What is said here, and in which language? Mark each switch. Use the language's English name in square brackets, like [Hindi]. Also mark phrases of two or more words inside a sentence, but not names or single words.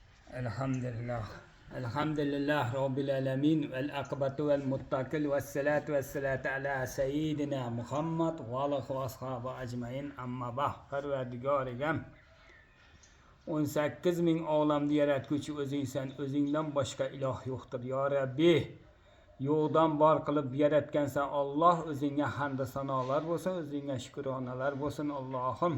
[Arabic] الحمد لله. الحمد لله رب العالمين والعاقبة للمتقين والصلاة والصلاة على سيدنا محمد وآله وأصحابه أجمعين أما بعد [Uzbek] Parvardigarigam 18 ming olamni yaratguvchi o'zingsan, o'zingdan boshqa iloh yo'qdir ya Rabbi. Yo'qdan bor qilib yaratgansan Alloh, o'zingga hamd sanolar bo'lsin, o'zingga shukronalar bo'lsin Allohim.